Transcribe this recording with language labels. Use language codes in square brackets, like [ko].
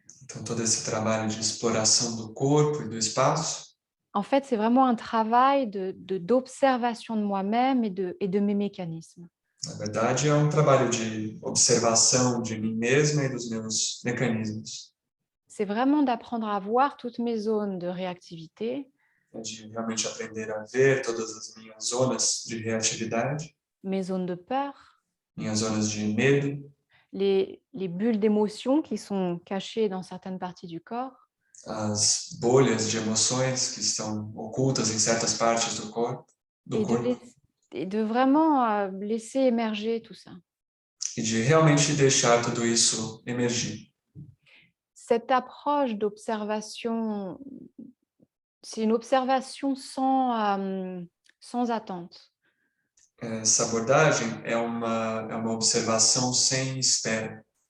[pt] Então, todo esse trabalho de exploração do corpo e do espaço, [fr] en fait, c'est vraiment un travail d'observation de moi-même et de mes mécanismes. [pt] na verdade, é um trabalho de observação de mim mesma e dos meus mecanismos. [fr] C'est vraiment d'apprendre à voir toutes mes zones de réactivité, [pt] É de realmente aprender a ver todas as minhas zonas de reatividade, [fr] mes zones de peur, [pt] minhas zonas de medo, [fr] les bulles d'émotions qui sont cachées dans certaines parties du corps, [pt] as bolhas de emoções que estão ocultas em certas partes do corpo, [fr] et de vraiment laisser émerger tout ça. [pt] e de realmente deixar tudo isso emergir. [fr] Cette approche d'observation, c'est une observation sans attente. [pt] Essa abordagem é uma observação sem espera.